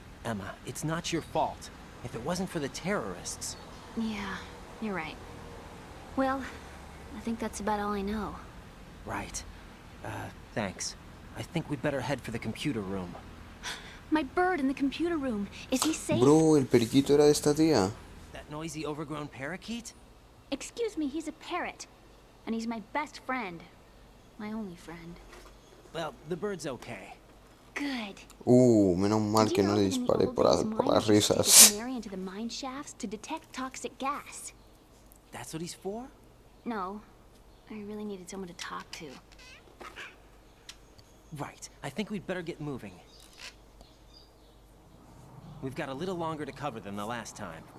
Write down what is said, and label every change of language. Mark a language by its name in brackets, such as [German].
[English] Emma, it's not your fault. If it wasn't for the terrorists... Yeah, you're right. Well, I think that's about all I know. Right. Thanks. I think we'd better head for the computer room. My bird in the computer room. Is he safe? [Spanish] Bro, el periquito era de esta tía. [English] That noisy, overgrown parakeet? Excuse me, he's a parrot. And he's my best friend. My only friend. Well, the bird's okay. Good. [Spanish] Menos mal que no le disparé por las risas. [English] Canary into the mine shafts to detect toxic gas. That's what he's for? No. I really needed someone to talk to. Right. I think we'd better get moving. We've got a little longer to cover than the last time.